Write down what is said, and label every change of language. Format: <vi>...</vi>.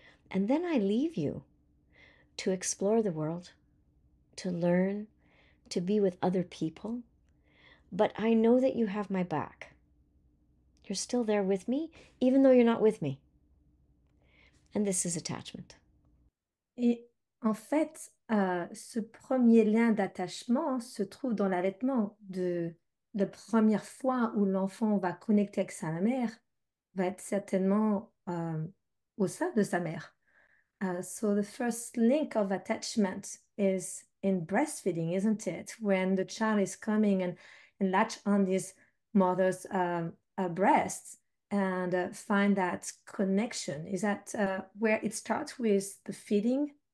<en>And then I leave you to explore the world, to learn, to be with other people. But I know that you have my back. You're still there with me, even though you're not with me. And this is attachment.</en> <fr>Et en fait, ce premier lien d'attachement se trouve dans l'allaitement. La première fois où l'enfant va connecter avec sa mère va être certainement au sein de sa mère.</fr> <en>So the first link of attachment is in breastfeeding, isn't it? When the child is coming and latch on his mother's breasts and find that connection. Is that where it starts with the feeding?</en>